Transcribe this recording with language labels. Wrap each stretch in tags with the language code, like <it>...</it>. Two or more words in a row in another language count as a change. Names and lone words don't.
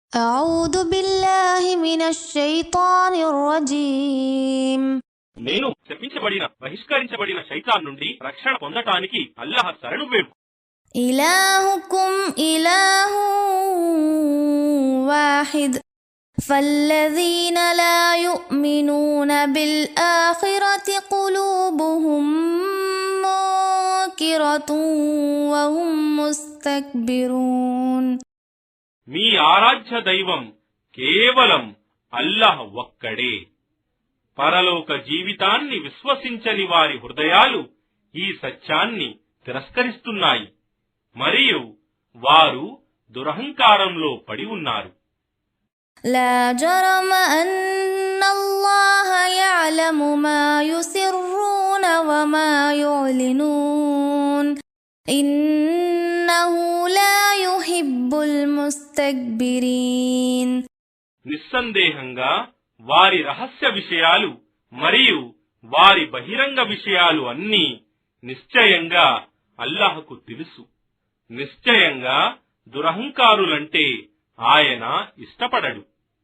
<ar>أعوذ بالله من الشيطان الرجيم</ar> <te>నేను శపించబడిన బహిష్కరించబడిన శైతాన్ నుండి రక్షణ పొందటానికి అల్లాహ్ శరణు వేడు.</te> <ar>إلهكم إله واحد فالذين لا يؤمنون بالآخرة قلوبهم منكرة وهم مستكبرون</ar> <te>మీ ఆరాధ్య దైవం కేవలం అల్లాహ్ ఒక్కడే. పరలోక జీవితాన్ని విశ్వసించని వారి హృదయాలు ఈ సత్యాన్ని తిరస్కరిస్తున్నాయి మరియు వారు దురహంకారంలో పడి ఉన్నారు.</te> <ar>لا جرم أن الله يعلم ما يسرون وما يعلنون إنه لا يحب المستكبرين</ar> <te>నిస్సందేహంగా వారి రహస్య విషయాలు మరియు వారి బహిరంగ విషయాలు అన్నీ నిశ్చయంగా అల్లాహ్కు తెలుసు. నిశ్చయంగా దురహంకారులంటే ఆయన ఇష్టపడడు.</te>